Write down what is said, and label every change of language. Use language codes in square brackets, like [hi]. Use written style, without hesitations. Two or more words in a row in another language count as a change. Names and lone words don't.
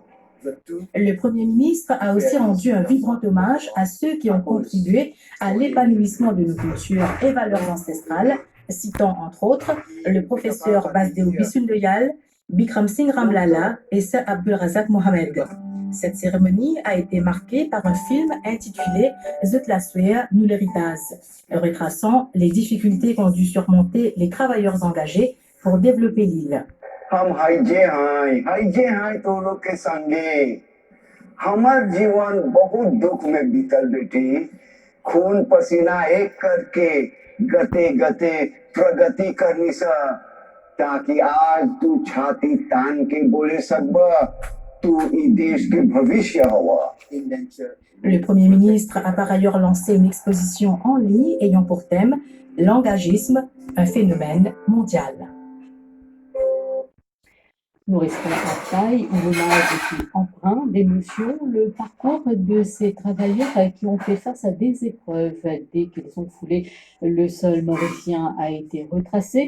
[fr] Le Premier ministre a aussi rendu un vibrant hommage à ceux qui ont contribué à l'épanouissement de nos cultures et valeurs ancestrales, citant entre autres le professeur Basdeo Bissoundoyal, Bikram Singh Ramlala et Sir Abdul Razak Mohamed. Cette cérémonie a été marquée par un film intitulé Zutlaswer Nuleritas, retraçant les difficultés qu'ont dû surmonter les travailleurs engagés pour développer l'île. [bho] हम हाइजे हाय तो लोग के संगे हमार जीवन बहुत दुख में बीतल बेटी खून पसीना एक करके गते गते प्रगति करनी सा ताकि आज तू छाती तान के बोले सकब तू ई देश के भविष्य हवा [fr] Le Premier ministre a par ailleurs lancé une exposition en ligne ayant pour thème l'engagisme, un phénomène mondial. Nous restons à Paille, où l'hommage est empreint d'émotion. Le parcours de ces travailleurs qui ont fait face à des épreuves dès qu'ils ont foulé le sol mauricien a été retracé.